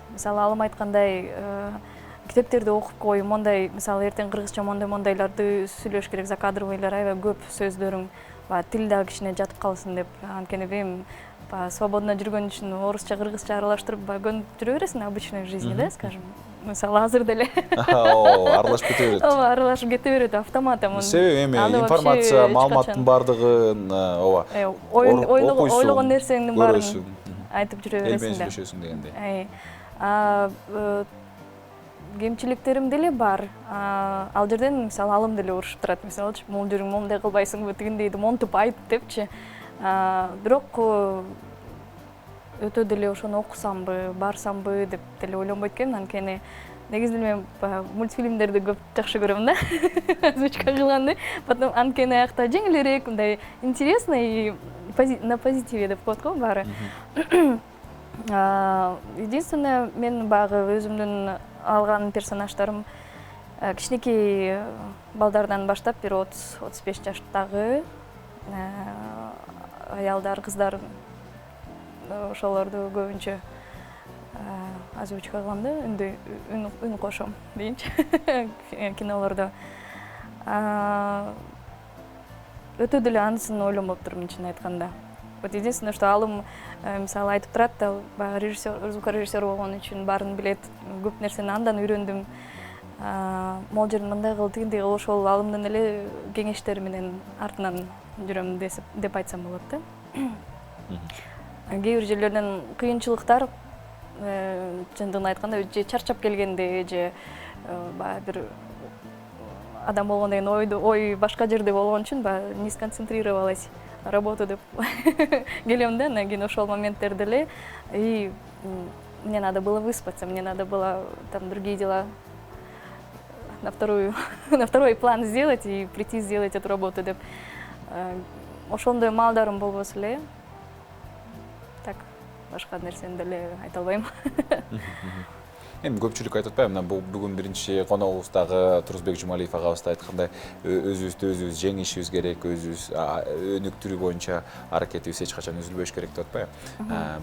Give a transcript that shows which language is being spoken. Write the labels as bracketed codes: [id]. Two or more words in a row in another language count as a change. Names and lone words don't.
[ky] Мисалы, алым айткандай, китептерди окуп коюп, мондай, мисалы, эртең кыргызча мондайларды сүйлөш керек, закадровыйлар аябай көп сөздөрүң, тил дагы кичине жатып калсын деп. Анткени эми свободно жүргөн үчүн орусча, кыргызча аралаштырып көнүп жүрө бересиң [ru] обычной жизни, [ky] да, скажем. Мисалы, азыр деле Аралашып кете берет. Ооба, аралашып кете берет автоматом. Себеби эми информация, маалыматтын баардыгын, ооба, ойлогон нерсеңдин баарын айтып жүрө бересиң да. Элмен сүйлөшөсүң дегендей. Кемчиликтерим деле бар. Ал жерден, мисалы, алым деле урушуп турат. Мисалы, могул жериң момундай кылбайсыңбы, тигиндейди, монтуп айт депчи. Бирок өтө деле ошону окусамбы, барсамбы деп деле ойлонбойт экенмин. Анткени негизинен мен мультфильмдерди көп жакшы көрөм да. Озвучка кылганды. Потом анткени аякта жеңилирээк, мындай [ru] интересно и на позитиве [ky] деп коет го баары. Единственное, мен багы өзүмдүн алган персонаждарым кичинекей балдардан баштап бир 30-35 жаштагы аялдар, кыздар, ошолорду көбүнчө озвучка кылам да, үн кошом дейинчи кинолордо. Өтө деле анысын ойлонбоптурмун чын айтканда. [ru] Вот единственное, что [ky] алым, мисалы, айтып турат да, звукорежиссер болгон үчүн баарын билет, көп нерсени андан үйрөндүм. Могул жерин мындай кыл, тигиндей кыл, ошол алымдын эле кеңештери менен артынан жүрөм деп айтсам болот да. Кээ бир жерлерден кыйынчылыктар, чындыгын айтканда, же чарчап келгенде, же бир адам болгондон кийин ой башка жерде болгон үчүн [ru] не сконцентрировалась работу [ky] деп келем да, анан кийин ошол моменттерде эле [ru] и мне надо было выспаться, мне надо было там другие дела на второй план сделать и прийти сделать эту работу [ky] деп. Ошондой маалдарым болбосо эле, так башка нерсени деле айта албайм. Эми көпчүлүк айтып атпайбы, мына бүгүн биринчи коногубуз дагы Турузбек Жумалиев агабыз да айткандай, өзүбүздү өзүбүз жеңишибиз керек, өзүбүз өнүктүрүү боюнча аракетибиз эч качан үзүлбөш керек деп атпайбы.